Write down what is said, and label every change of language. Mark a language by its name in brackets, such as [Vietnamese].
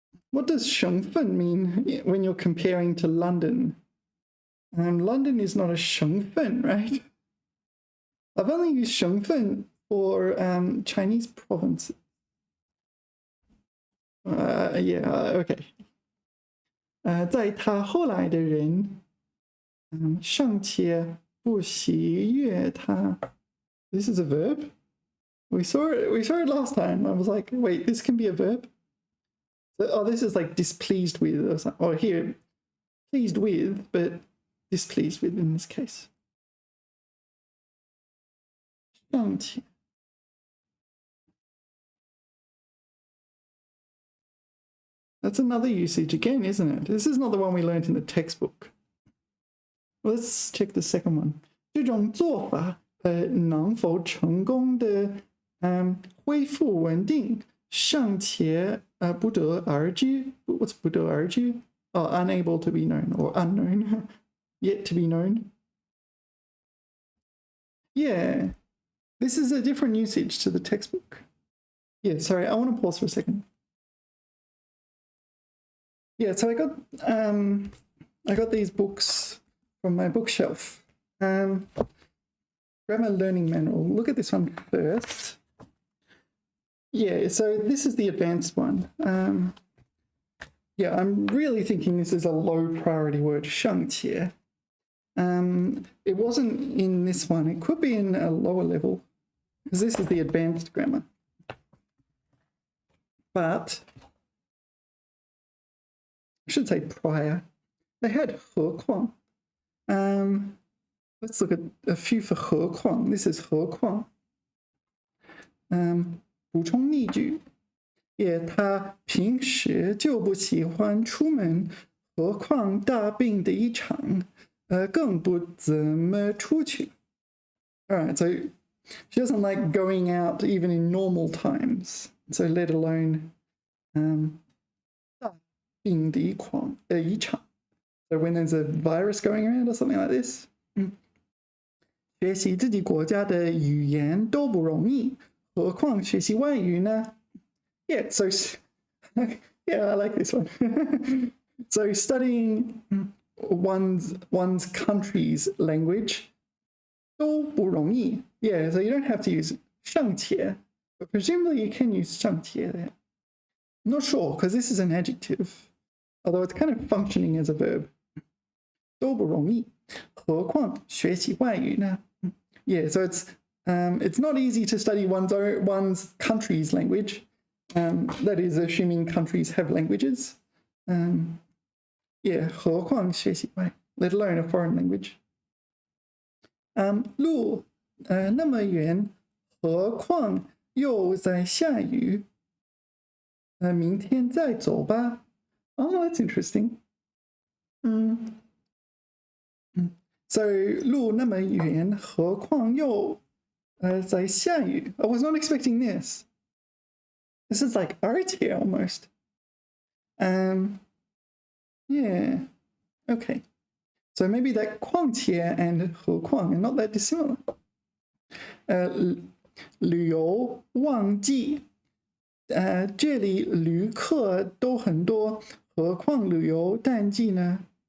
[English] What does 省份 mean when you're comparing to London? London is not a 省份, right? I've only used 省份 for Chinese provinces. Yeah, okay. [Chinese] 在他后来的人，尚且不喜悦他。 [English] This is a verb. We saw it. We saw it last time. I was like, wait, this can be a verb. Oh, this is like displeased with or something. Oh, here, pleased with, but displeased with in this case. 尚且 That's another usage again, isn't it? This is not the one we learned in the textbook. Let's check the second one. [Chinese] 这种做法能否成功的恢复稳定，尚且不得而知。 [English] What's 不得而知? Oh, unable to be known or unknown, yet to be known. Yeah, this is a different usage to the textbook. Yeah, sorry, I want to pause for a second. Yeah, so I got these books from my bookshelf. Grammar Learning Manual. Look at this one first. Yeah, so this is the advanced one. Yeah, I'm really thinking this is a low priority word, 尚且. It wasn't in this one. It could be in a lower level, because this is the advanced grammar. But I should say prior. They had 何况. Let's look at a few for 何况. This is 何况. [Chinese] 补充例句. Yeah, 他平时就不喜欢出门，何况大病的一场，更不怎么出去. [English] Alright, so she doesn't like going out even in normal times. So let alone [Chinese] 大病的一场. [English] So when there's a virus going around or something like this. [Chinese] 学习自己国家的语言都不容易，何况学习外语呢? [English] Yeah, so yeah, I like this one. So studying one's country's language [Chinese] 都不容易. [English] Yeah, so you don't have to use 尚且, but presumably you can use 尚且 there. I'm not sure, because this is an adjective, although it's kind of functioning as a verb. [Chinese] 都不容易，何况学习外语呢? [English] Yeah, so it's not easy to study one's country's language. That is assuming countries have languages. Yeah, [Chinese] 何况学习外, [English] let alone a foreign language. [Chinese] 路那么远，何况又在下雨。明天再走吧。 [English] Oh, that's interesting. [Chinese] So 路那么远，何况又在下雨。 [English] I was not expecting this. This is like art here almost. Yeah. Okay. So maybe that 况且 and 何况 are not that dissimilar. [Chinese] 旅游旺季，这里旅客都很多，何况旅游淡季呢？